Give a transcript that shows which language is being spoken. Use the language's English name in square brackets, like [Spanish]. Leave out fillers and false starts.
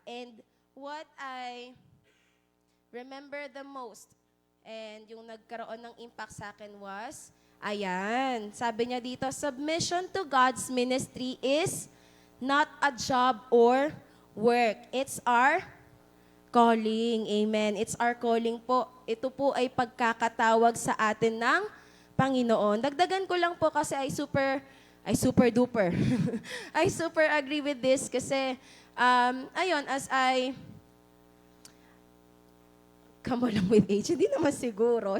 [English] And what I remember the most, and [Filipino] yung nagkaroon ng impact sa akin [English] was, ayan, sabi niya dito, submission to God's ministry is not a job or work. It's our calling. Amen. It's our calling po. [Filipino] Ito po ay pagkakatawag sa atin ng Panginoon. Dagdagan ko lang po kasi [English] I super duper. I super agree with this kasi, ayun, as I come along with age, [Filipino] hindi naman siguro.